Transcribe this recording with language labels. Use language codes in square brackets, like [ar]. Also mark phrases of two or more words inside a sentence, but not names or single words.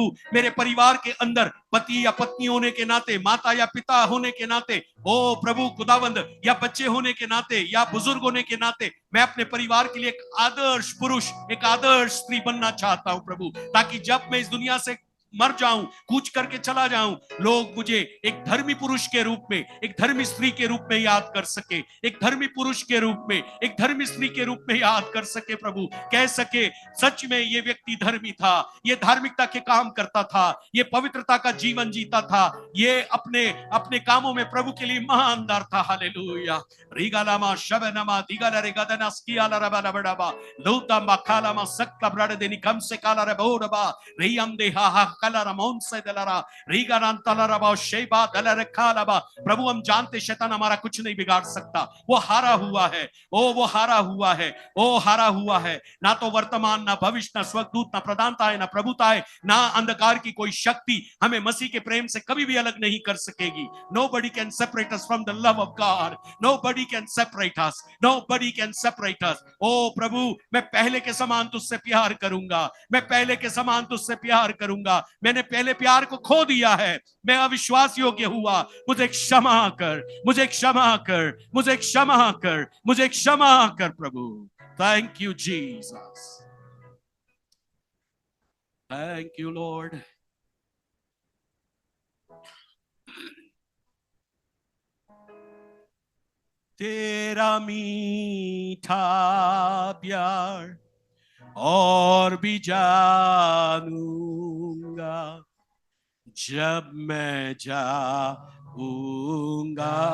[hi] मेरे परिवार के अंदर पति या पत्नी होने के नाते, माता या पिता होने के नाते, ओ प्रभु खुदावंद, या बच्चे होने के नाते या बुजुर्ग होने के नाते, मैं अपने परिवार के लिए एक आदर्श पुरुष, एक आदर्श स्त्री बनना चाहता हूं प्रभु, ताकि जब मैं इस दुनिया से मर जाऊं, कूच करके चला जाऊं, लोग मुझे एक धर्मी पुरुष के रूप में, एक धर्मी स्त्री के रूप में याद कर सके, एक धर्मी पुरुष के रूप में, एक धर्मी स्त्री के रूप में याद कर सके प्रभु। कह सके सच में ये व्यक्ति धर्मी था, ये धार्मिकता के काम करता था, ये पवित्रता का जीवन जीता था, ये अपने अपने कामों में प्रभु के लिए ईमानदार था। हालेलुया। रीगालामा शबनमा दिगाला रे गदना स्कियाला रबाला बड़ाबा लौता मखालामा सकला ब्रड देनी कम से काला रे बोडबा रियम दे हा कलर मौन से दलरा रीगारान तलरबा शेबा दलर खालबा। प्रभु हम जानते शैतान हमारा कुछ नहीं बिगाड़ सकता, वो हारा हुआ है, वो हारा हुआ है, वो हारा हुआ है। ना तो वर्तमान, ना भविष्य, ना स्वर्गदूत, ना प्रधानता है, ना प्रभुता है, ना अंधकार की कोई शक्ति हमें मसीह के प्रेम से कभी भी अलग नहीं कर सकेगी। [en] Nobody can separate us from the love of God. Nobody can separate us. Nobody can separate us. [hi] ओ प्रभु मैं पहले के समान तुझसे प्यार करूंगा, मैं पहले के समान तुझसे प्यार करूंगा। मैंने पहले प्यार को खो दिया है, मैं अविश्वास योग्य हुआ, मुझे क्षमा कर, मुझे क्षमा कर, मुझे क्षमा कर, मुझे क्षमा कर प्रभु। [en] thank you Jesus, thank you Lord. [hi] तेरा मीठा प्यार और भी जानूंगा जब मैं जाऊंगा